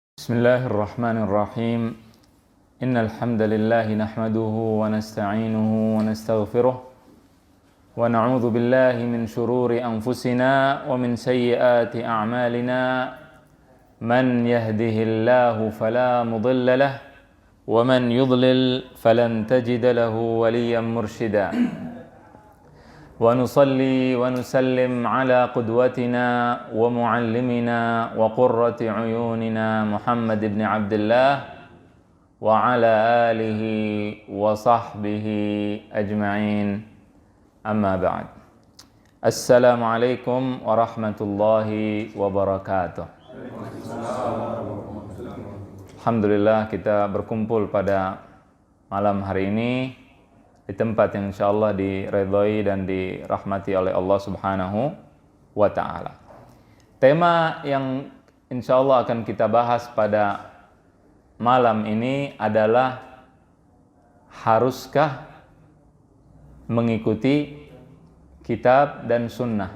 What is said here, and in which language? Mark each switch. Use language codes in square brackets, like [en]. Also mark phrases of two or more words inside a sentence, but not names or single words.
[ar] بسم الله الرحمن الرحيم. إن الحمد لله نحمده ونستعينه ونستغفره ونعوذ بالله من شرور أنفسنا ومن سيئات أعمالنا. من يهده الله فلا مضل له ومن يضلل فلن تجد له وليا مرشدا. ونصلي ونسلم على قدوتنا ومعلمنا وقرة عيوننا محمد بن عبد الله وعلى آله وصحبه أجمعين. أما بعد. السلام عليكم ورحمة الله وبركاته. [id] Alhamdulillah kita berkumpul pada malam hari ini di tempat yang insyaallah diridhai dan dirahmati oleh Allah [ar] سبحانه وتعالى. [id] Tema yang insyaallah akan kita bahas pada malam ini adalah haruskah mengikuti kitab dan sunnah?